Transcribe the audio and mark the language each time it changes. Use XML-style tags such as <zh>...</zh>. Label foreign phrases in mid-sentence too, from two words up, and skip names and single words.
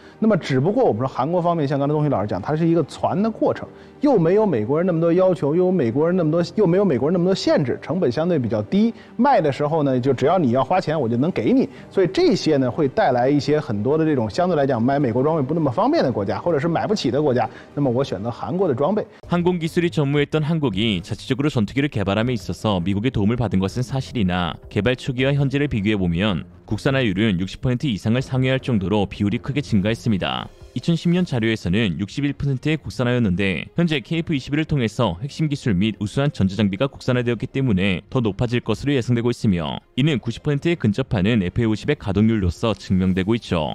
<zh>那么只不过我们说韩国方面，像刚才东西老师讲，它是一个攒的过程，又没有美国人那么多要求，又没有美国人那么多限制，成本相对比较低，卖的时候呢，就只要你要花钱，我就能给你。所以这些呢，会带来一些很多的这种相对来讲买美国装备不那么方便的国家，或者是买不起的国家，那么我选择韩国的装备。</zh> <ko>항공기술이 전무했던 한국이 자체적으로 전투기를 개발함에 있어서 미국의 도움을 받은 것은 사실이나 개발 초기와 현재를 비교해보면 국산화율은 60% 이상을 상회할 정도로 비율이 크게 증가했습니다. 2010년 자료에서는 61%의 국산화였는데 현재 KF-21을 통해서 핵심 기술 및 우수한 전자장비가 국산화되었기 때문에 더 높아질 것으로 예상되고 있으며 이는 90%에 근접하는 FA-50의 가동률로서 증명되고 있죠.</ko>